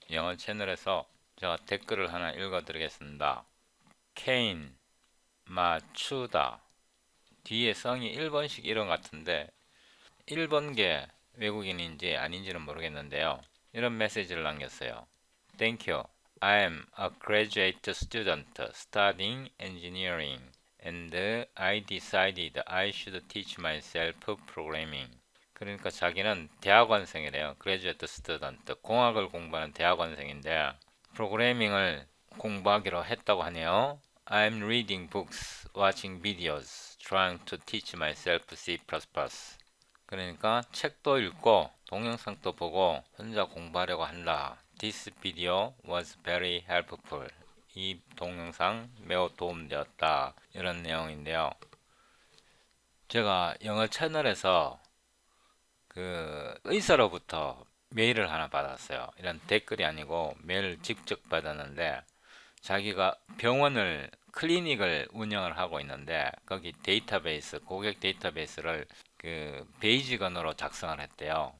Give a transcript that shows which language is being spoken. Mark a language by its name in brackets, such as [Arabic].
[Korean] 영어 채널에서 제가 댓글을 하나 읽어 드리겠습니다. 케인, 맞추다. 뒤에 성이 일본식 이름 같은데 일본계 외국인인지 아닌지는 모르겠는데요. 이런 메시지를 남겼어요. [English] Thank you. I am a graduate student studying engineering and I decided I should teach myself programming. [Korean] 그러니까 자기는 대학원생이래요. [English] graduate student. [Korean] 공학을 공부하는 대학원생인데 프로그래밍을 공부하기로 했다고 하네요. [English] I'm reading books, watching videos, trying to teach myself C++. [Korean] 그러니까 책도 읽고 동영상도 보고 혼자 공부하려고 한다. [English] This video was very helpful. [Korean] 이 동영상 매우 도움되었다. 이런 내용인데요. 제가 영어 채널에서 그 의사로부터 메일을 하나 받았어요. 이런 댓글이 아니고 메일을 직접 받았는데 자기가 병원을 클리닉을 운영을 하고 있는데 거기 데이터베이스 고객 데이터베이스를 그 베이직 언어로 작성을 했대요.